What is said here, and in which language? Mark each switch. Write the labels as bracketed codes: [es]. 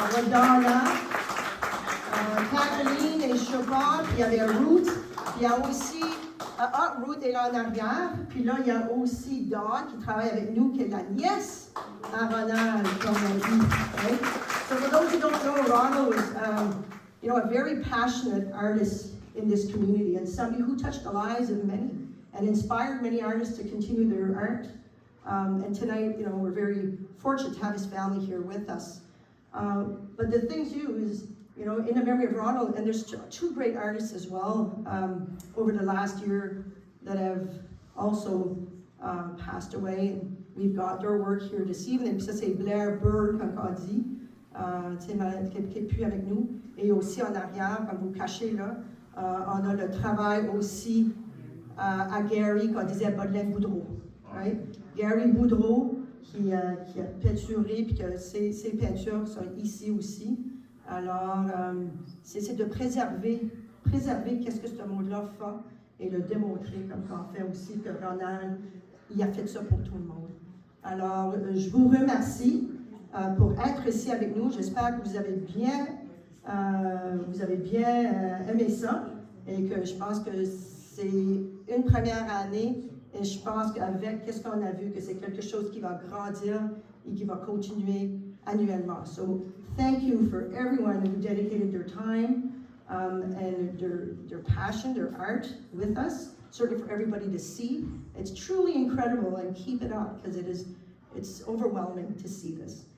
[fr] Donna, Caroline et Chopin, puis il y avait Ruth, puis il y a aussi, Ruth est là en arrière, puis là il y a aussi Dawn qui travaille avec nous, qui est la nièce à Ronald, comme on dit. [en] Right? So for those who don't know, Ronald was, a very passionate artist in this community and somebody who touched the lives of many and inspired many artists to continue their art. And tonight, we're very fortunate to have his family here with us. But the thing too is, in the memory of Ronald, and there's two great artists as well over the last year that have also passed away. And we've got their work here this evening. [fr] Puis ça, c'est Blair Bird, comme on dit, qui n'est plus avec nous. Et aussi en arrière, comme vous cachez là, on a le travail aussi à Gary, qu'on disait Baudelaire Boudrot. Right? Gary Boudrot, qui a peinturé, puis que ses peintures sont ici aussi. Alors, c'est de préserver qu'est-ce que ce monde-là fait et le démontrer, comme on fait aussi que Ronald, il a fait ça pour tout le monde. Alors, je vous remercie pour être ici avec nous. J'espère que vous avez bien aimé ça et que je pense que c'est une première année et je pense qu'avec qu'est-ce qu'on a vu, que c'est quelque chose qui va grandir et qui va continuer annuellement. [en] So, thank you for everyone who dedicated their time and their passion, their art with us. Certainly for everybody to see. It's truly incredible and keep it up because it's overwhelming to see this.